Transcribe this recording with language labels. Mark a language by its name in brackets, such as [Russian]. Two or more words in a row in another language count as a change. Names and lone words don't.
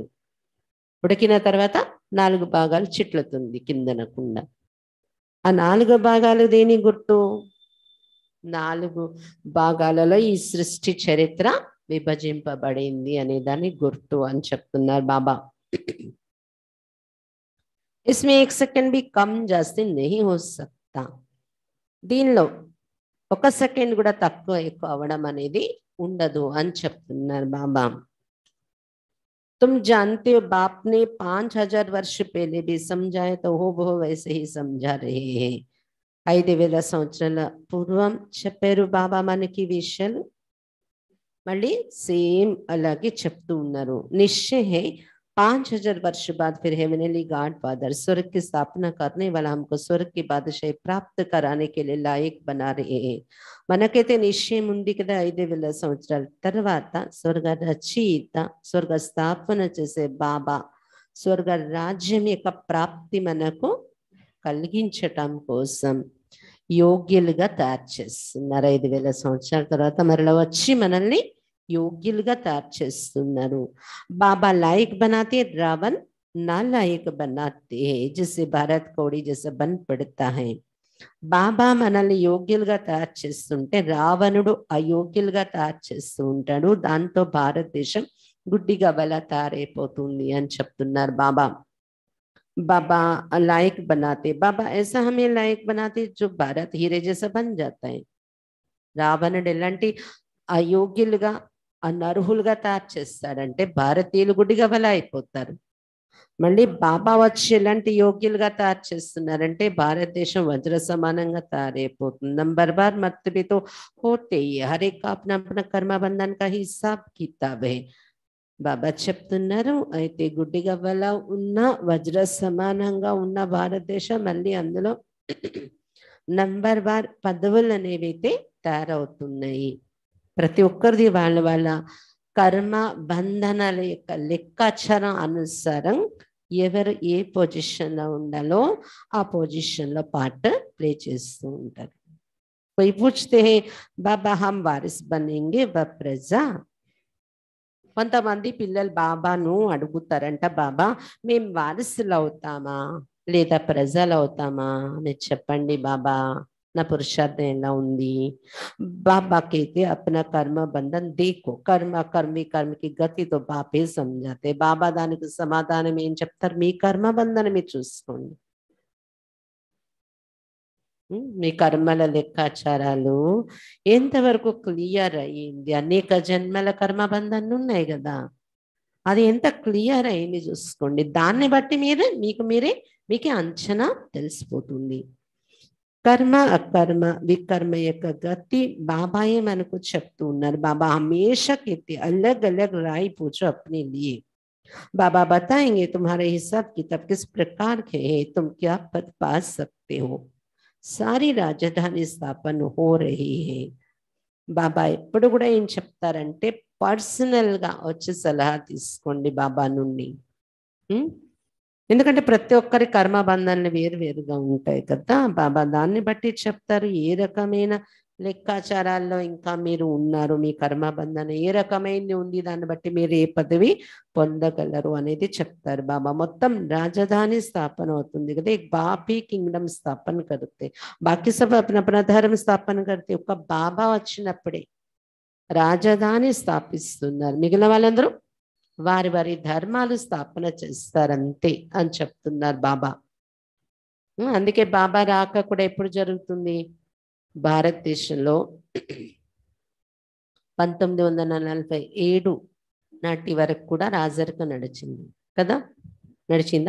[Telugu] ఉడికిన తర్వాత 4 భాగాలు చిట్లుతుంది కిందన కుండ. ఆ 4 భాగాలు దేని గుర్తు? 4 భాగాలలో ఈ సృష్టి చరిత్ర విభజింపబడింది అనే దాని గుర్తు అని చెప్తున్నారు బాబా. [Hindi] इसमें 1 सेकंड भी कम जास्ती नहीं हो सकता. [Telugu] దీనిలో 1 సెకండ్ కూడా తక్కువ ఎక్కువ అవడం అనేది ఉండదు అని చెప్తున్నారు బాబా. [Hindi] तुम जानते हो बाप ने 5000 वर्ष पहले भी समझाए तो हो वो वैसे ही समझा रहे हैं. [Telugu] 5000 సంవత్సరాల పూర్వం చెప్పారు బాబా మనకి విషయాలు, మళ్ళీ సేమ్ అలాగే చెప్తూ ఉన్నారు. [Hindi] निश्चय है 5000 वर्ष बाद फिर [English] heavenly God Father [Hindi] स्वर्ग की स्थापना करने वाला हमको स्वर्ग की बादशाही प्राप्त कराने के लिए लायक बना रहे हैं. [Telugu] మనకైతే నిశ్చయం ఉంది కదా, 5000 సంవత్సరాల తర్వాత స్వర్గ రచయిత, స్వర్గ స్థాపన చేసే బాబా స్వర్గ రాజ్యం యొక్క ప్రాప్తి మనకు కలిగించటం కోసం యోగ్యులుగా తయారు చేస్తున్నారు. 5000 సంవత్సరాల తర్వాత మరలా వచ్చి మనల్ని योग्युలుగా తయారు చేస్తున్నారు. [Hindi] बाबा लायक बनाते, रावण नालायक बनाते हैं, जिससे भारत कौड़ी जैसा बन पड़ता है. [Telugu] బాబా మనల్ని యోగ్యులుగా తయారు చేస్తుంటే రావణుడు అయోగ్యులుగా తయారు చేస్తూ ఉంటాడు. దాంతో భారతదేశం గుడ్డిగా వల్ల తయారైపోతుంది అని చెప్తున్నారు బాబా. [Hindi] बाबा लायक बनाते, बाबा ऐसा हमें लायक बनाते जो भारत हीरे जैसा बन जाता है. [Telugu] రావణుడు ఎలాంటి అయోగ్యులుగా అనర్హులుగా తయారు చేస్తాడంటే భారతీయులు గుడిగా వల్ల అయిపోతారు. మళ్ళీ బాబా వచ్చి ఎలాంటి యోగ్యులుగా తయారు చేస్తున్నారంటే భారతదేశం వజ్ర సమానంగా తయారైపోతుంది. [Hindi] नंबर बार मर्तबेतो होते हर एक अपना अपना कर्म बंधन का हिसाब किताब है. [Telugu] బాబా చెప్తున్నారు, అయితే గుడ్డిగా వల్ల ఉన్న వజ్ర సమానంగా ఉన్న భారతదేశం మళ్ళీ అందులో నంబర్ బార్ పదవులు అనేవైతే తయారవుతున్నాయి. ప్రతి ఒక్కరిది వాళ్ళ వాళ్ళ కర్మ బంధనాల యొక్క లెక్కాచారం అనుసారం ఎవరు ఏ పొజిషన్లో ఉండాలో ఆ పొజిషన్లో [English] part play [Telugu] చేస్తూ ఉంటారు. [Hindi] कोई पूछते हैं बाबा हम वारिस बनेंगे व प्रजा. [Telugu] కొంతమంది పిల్లలు బాబాను అడుగుతారంట, బాబా మేము వారసులు అవుతామా లేదా ప్రజలు అవుతామా, మీరు చెప్పండి బాబా, నా పురుషార్థం ఎలా ఉంది. [Hindi] बाबा कहते अपना कर्म बंधन देखो, कर्म कर्मी कर्म की गति तो बापे समझाते. [Telugu] బాబా దానికి సమాధానం ఏం చెప్తారు, మీ కర్మ బంధనం మీరు చూసుకోండి. మీ కర్మల లెక్కాచారాలు ఎంతవరకు క్లియర్ అయ్యింది. అనేక జన్మల కర్మ బంధాలు ఉన్నాయి కదా, అది ఎంత క్లియర్ అయింది చూసుకోండి. దాన్ని బట్టి మీకే అంచనా తెలిసిపోతుంది. కర్మ అకర్మ వికర్మ యొక్క గతి బాబాయే మనకు చెప్తూ ఉన్నారు. [Hindi] बाबा हमेशा कहते अलग अलग राय पूछो अपने लिए. बाबा बताएंगे तुम्हारे हिसाब किताब किस प्रकार के है, तुम क्या पद पा सकते हो. सारी రాజధాని స్థాపన हो रही है. [Telugu] బాబా ఎప్పుడు కూడా ఏం చెప్తారంటే పర్సనల్ గా వచ్చి సలహా తీసుకోండి బాబా నుండి. ఎందుకంటే ప్రతి ఒక్కరి కర్మ బంధాలు వేరువేరుగా ఉంటాయి కదా. బాబా దాన్ని బట్టి చెప్తారు ఏ రకమైన లెక్కాచారాల్లో ఇంకా మీరు ఉన్నారు, మీ కర్మ బంధన ఏ రకమైనది ఉంది, దాన్ని బట్టి మీరు ఏ పదవి పొందగలరు అనేది చెప్తారు బాబా. మొత్తం రాజధాని స్థాపన అవుతుంది కదా, [Hindi] एक बाप ही किंगडम स्थापन करते, बाकी सब अपना अपना धर्म स्थापन करते. [Telugu] ఒక బాబా వచ్చినప్పుడే రాజధాని స్థాపిస్తున్నారు, మిగిలిన వాళ్ళందరూ వారి వారి ధర్మాలు స్థాపన చేస్తారంతే అని చెప్తున్నారు బాబా. అందుకే బాబా రాక కూడా ఎప్పుడు జరుగుతుంది, భారతదేశంలో 1947 నాటి వరకు కూడా రాజరికం నడిచింది కదా, నడిచిందా?